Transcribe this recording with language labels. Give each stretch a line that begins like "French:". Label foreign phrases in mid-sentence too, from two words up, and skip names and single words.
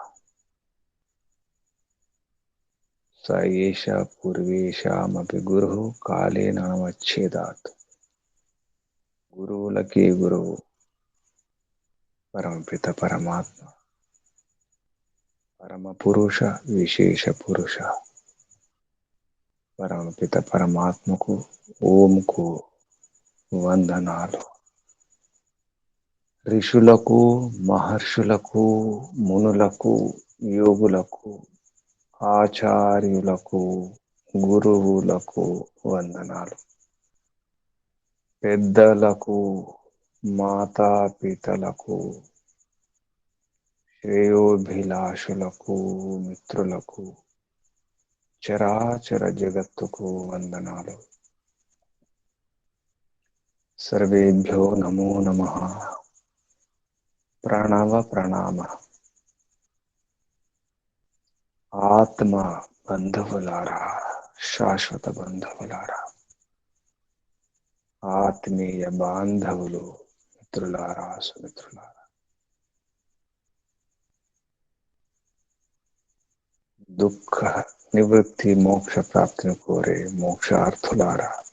Sanskrit: स एष पूर्वेषामपि गुरुः कालेन नमच्छेदात् गुरुलके गुरु परमपिता परमात्मा परम पुरुष विशेष पुरुष
Hindi: परमपिता परमात्मा को ओम को
Telugu: వందనాలు ఋషులకు మహర్షులకు మునులకు యోగులకు ఆచార్యులకు గురువులకు వందనాలు పెద్దలకు మాతాపితలకు శ్రేయోభిలాషులకు మిత్రులకు చరాచర జగత్తుకు వందనాలు
Sanskrit: सर्वेभ्यो नमो नमः प्रणव प्रणाम
Telugu: ఆత్మ బంధువులారా శాశ్వత బంధువులారా ఆత్మీయ బాంధవులు మిత్రులారా సుమిత్రులారా దుఃఖ నివృత్తి మోక్ష ప్రాప్తిని కోరే మోక్షార్థులారా